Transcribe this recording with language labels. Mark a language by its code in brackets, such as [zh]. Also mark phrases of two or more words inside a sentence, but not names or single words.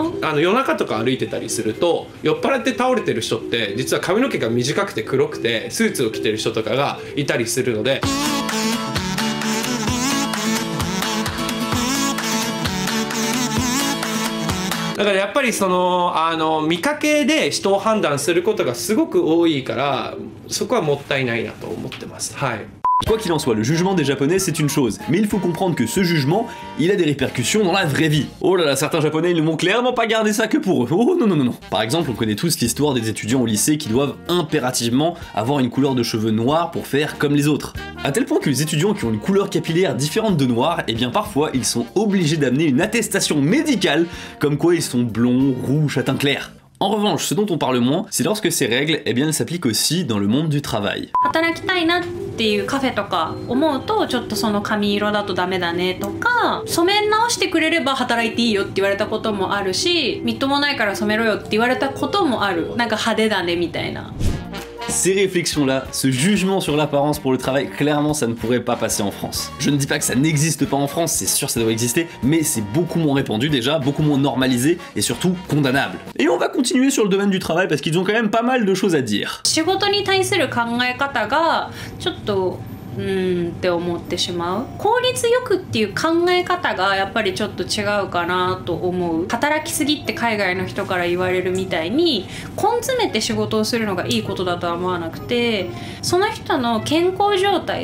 [ja] 夜中とか歩いてたりすると酔っ払って倒れてる人って実は髪の毛が短くて黒くてスーツを着てる人とかがいたりするので。だからやっぱりその見かけで人を判断することがすごく多いからそこはもったいないなと思ってます。はい。 [fr] Quoi qu'il en soit, le jugement des japonais c'est une chose, mais il faut comprendre que ce jugement, il a des répercussions dans la vraie vie. Oh là là, certains japonais ils ne vont clairement pas garder ça que pour eux. Oh non non non non. Par exemple, on connaît tous l'histoire des étudiants au lycée qui doivent impérativement avoir une couleur de cheveux noire pour faire comme les autres. À tel point que les étudiants qui ont une couleur capillaire différente de noir, eh bien parfois ils sont obligés d'amener une attestation médicale comme quoi ils sont blonds, roux, châtain clair. En revanche, ce dont on parle moins, c'est lorsque ces règles, eh bien, elles s'appliquent aussi dans le monde du travail. [ja] 働きたいなっていうカフェとか思うと、ちょっとその髪色だとダメだねとか、染め直してくれれば働いていいよって言われたこともあるし、みっともないから染めろよって言われたこともある。なんか派手だねみたいな。 [fr] Ces réflexions-là, ce jugement sur l'apparence pour le travail, clairement ça ne pourrait pas passer en France. Je ne dis pas que ça n'existe pas en France, c'est sûr ça doit exister, mais c'est beaucoup moins répandu déjà, beaucoup moins normalisé et surtout condamnable. Et on va continuer sur le domaine du travail parce qu'ils ont quand même pas mal de choses à dire. [ja] 仕事に対する考え方がちょっとって思ってしまう。効率よくっていう考え方がやっぱりちょっと違うかなと思う。働きすぎって海外の人から言われるみたいに根詰めて仕事をするのがいいことだとは思わなくて、その人の健康状態